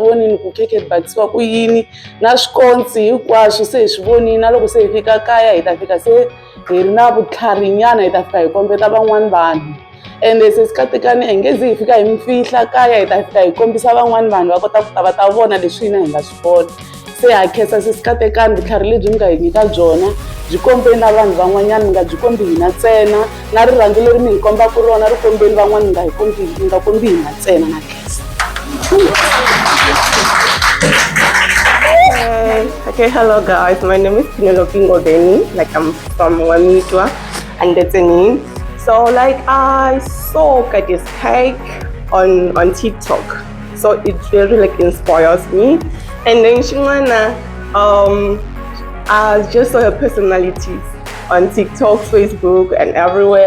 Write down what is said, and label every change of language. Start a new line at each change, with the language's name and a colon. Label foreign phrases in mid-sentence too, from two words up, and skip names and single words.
Tsonga: vonini ku khekhe ri bakisiwa ku yini na swikontsi hinkwaswo se hi swi vonini na loko se hi fika kaya hi ta fika se hi ri na vutlharinyana hi ta fika hi kombeta van'wani vanhu ende sesi Katekani hi nge zi hi fika hi mi fihla kaya hi ta fika hi kombisa van'wani vanhu va kota ku ta va ta vona leswi hina hi nga swi vona se ha khensa sesi Katekani vutlhari lebyi mi nga hi nyika byona byi kombeni na vanhu van'wanyana mi nga byi kombi hina ntsena na rirhandzu leri mi hi kombaka rona ri kombeni van'wana mi nga kombi hina ntsena na khensa.
English: Okay, hello guys. My name is Penelope Ngodeni. Like I'm from Wamitwa and Deteni. So like I saw Katie's cake on TikTok. So it really like inspires me. And then Shimana, I just saw her personalities on TikTok, Facebook, and everywhere.